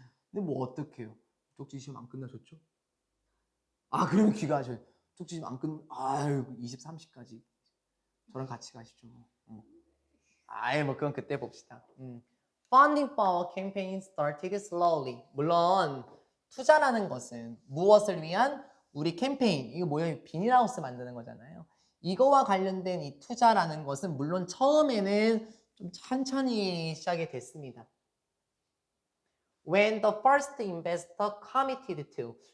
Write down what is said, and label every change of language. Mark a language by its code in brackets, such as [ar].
[ko] 근데 뭐 어떡해요? 쪽지 시험 안 끝나셨죠? 아, 그러면 귀가하셔요. 쪽지 시험 안 아유, 23시까지. 저랑 같이 가시죠. 아예 뭐 그건 그때 봅시다. [en] Funding for our campaign started slowly. [ko] 물론 투자라는 것은 무엇을 위한 우리 캠페인, 이거 뭐예요? 비닐하우스 만드는 거잖아요. 이거와 관련된 이 투자라는 것은 물론 처음에는 좀 천천히 시작이 됐습니다. When the first investor committed to.